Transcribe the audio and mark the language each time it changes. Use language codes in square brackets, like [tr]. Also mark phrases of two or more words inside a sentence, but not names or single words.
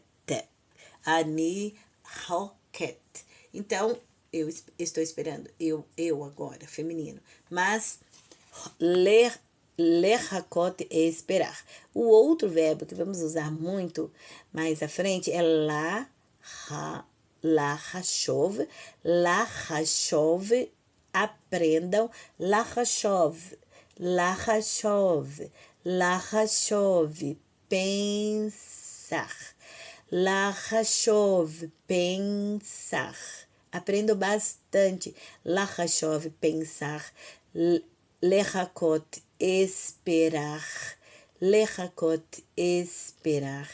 [he] אני רוקדת. [pt] Então, eu estou esperando. Eu agora, feminino. Mas, lehakot é esperar. O outro verbo que vamos usar muito mais à frente é lahashov. Lahashov, aprendam. [he] לחשוב. לחשוב. לחשוב, [pt] pensar. Lahashov, pensar. Aprendo bastante. Lahashov, pensar. Lehakot, esperar. Lehakot, esperar.